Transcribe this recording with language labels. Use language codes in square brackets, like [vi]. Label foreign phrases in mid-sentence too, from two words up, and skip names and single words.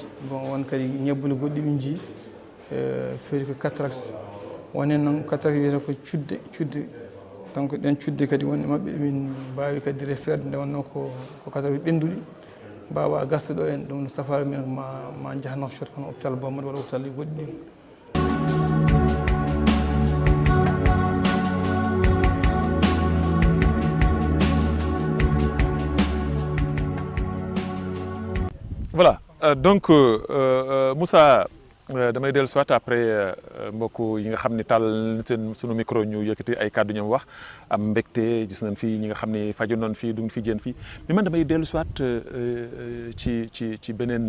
[ff] bon won kadi ñabbuli goɗɗi min jii fewde ko cataracte wonen noon cataracte wiyete ko cudde donc ɗen cudde kadi wonde maɓɓe min mbawi kadi refrede nde wonno ko cataracte ɓenduɗi mbawa gasde ɗo en ɗum safari men ma jaaha Nouakchott kono hôpital Bamar walla hôpital goɗɗi ɗin. [fr] Voilà donc [wo] Moussa damay dellu [fr] soit après [wo] mbokk yi nga xam ne tàll seen sunu micro ñu yëkkati ay kàddu ñoom wax am mbégte gis nañ fii ñi nga xam ne faju noon fii duñ fi jéen fii mais man damay dellu soit ci beneen